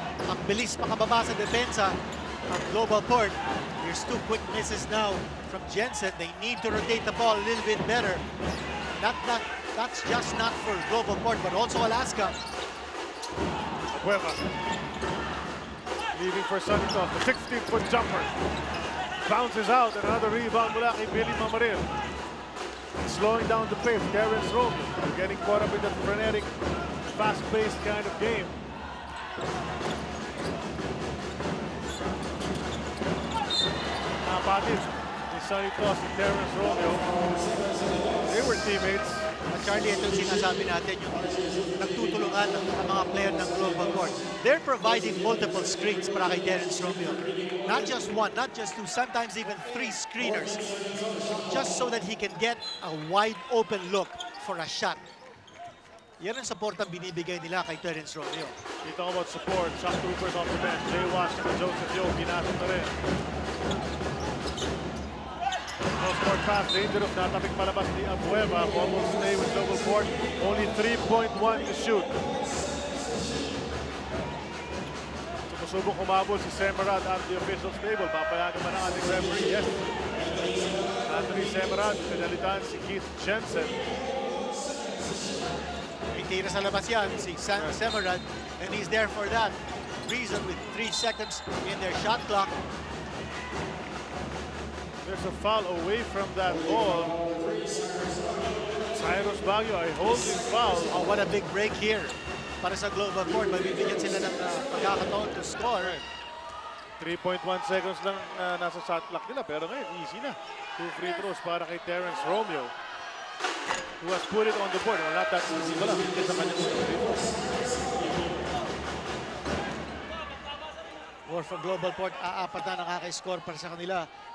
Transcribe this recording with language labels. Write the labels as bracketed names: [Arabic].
[Filipino] Ang bilis makababa sa depensa ng GlobalPort. [English] Here's 2 quick misses now from Jensen. They need to rotate the ball a little bit better. That's just not for GlobalPort, but also Alaska. Abueva. Leaving for Santos, the 16-foot jumper. Bounces out, and another rebound [Filipino] mula kay [English] Billy Mamaril. Slowing down the pace, Terrence Romeo. Getting caught up in that frenetic, fast-paced kind of game. [Filipino] Napatid ni [English] Santos and Terrence Romeo. They were teammates. [Filipino] At Charlie, ito yung sinasabi natin, yung nagtutulungan ng mga player ng GlobalPort. [English] They're providing multiple screens [Filipino] para kay [English] Terrence Romeo. Not just 1, not just 2, sometimes even 3 screeners. Just so that he can get a wide open look for a shot. [Filipino] Yan ang support ang binibigay nila kay Terrence Romeo. [English] You talk about support, shot troopers off the bench. Jay Washington, Joseph Yo, [Filipino] pinasok na rin. [English] Sport pass, dangerous, [Filipino] natapik palabas ni [English] Abueva. Ball will stay with GlobalPort. Only 3.1 to shoot. [Filipino] Sumusubok umabol si Semerad [English] at the officials table. [Filipino] Papayagan man ang ating referee. Yes. Anthony Semerad, pinalitan si Keith Jensen. Tira sa labas yan, [English] si Semerad, and he's there for that reason with 3 seconds in their shot clock. There's a foul away from that ball. Cyrus Baguio, I holding foul. Oh, what a big break here [Filipino] para sa [English] GlobalPort. [Filipino] Mabibigyan sila ng pagkakataon [English] to score. [Filipino] 3.1 seconds lang nasa shot clock nila, pero ngayon easy na. [English] 2 free throws [Filipino] para kay [English] Terrence Romeo, who has put it on the board. Well, not that easy pala. [Filipino] Hindi sa kanyang [English] free throws. Or for [Filipino] GlobalPort, aapat na nakaka-score para sa kanila.